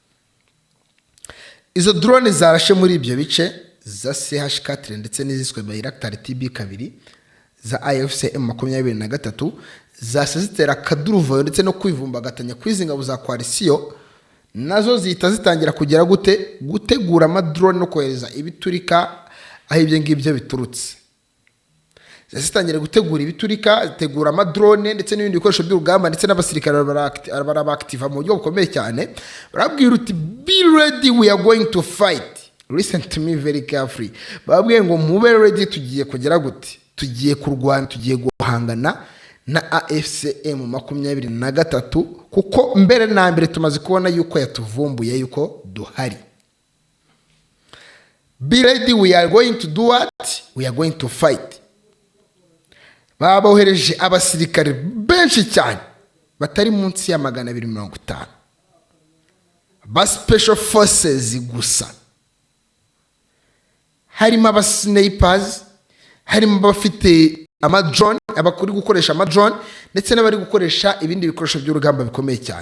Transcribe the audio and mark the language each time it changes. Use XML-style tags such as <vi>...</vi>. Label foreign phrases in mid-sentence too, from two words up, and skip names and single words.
<rw>Izo drone zarashe muri ibyo bice za CH4 ndetse n'iziswe Bayraktar TB2 za AFC M23 zasezitera kaduruvayo ndetse no kwivumbagatanya kwizi ngabo za coalition, nazo zihita zitangira kugira gute gutegura amadrone no kohereza ibiturika aho ibyo ngibyo biturutse. Zitangira gutegura ibiturika, zitegura amadrone ndetse n'ibindi bikoresho by'urugamba ndetse n'abasirikare barabactive mu buryo bukomeye cyane. Barabwira uti</rw> <en>be ready, we are going to fight. Listen to me very carefully.</en> <rw>Babwiye ngo mube ready, tugiye kugera gute, tugiye kurwana, tugiye guhangana na AFC M23 kuko mbere na mbere tumaze kubona yuko yatuvumbuye yuko duhari.</rw> <en>be ready, we are going to do what? We are going to fight.</en> <rw>Babohereje abasirikare benshi cyane batari munsi ya 250 ba</rw> <en>special forces</en> <rw>gusa, harimo aba snipers, harimo abafite amadrone, abakuri gukoresha amadrone ndetse n'abari gukoresha ibindi bikoresho by'urugamba bikomeye cyane.</rw>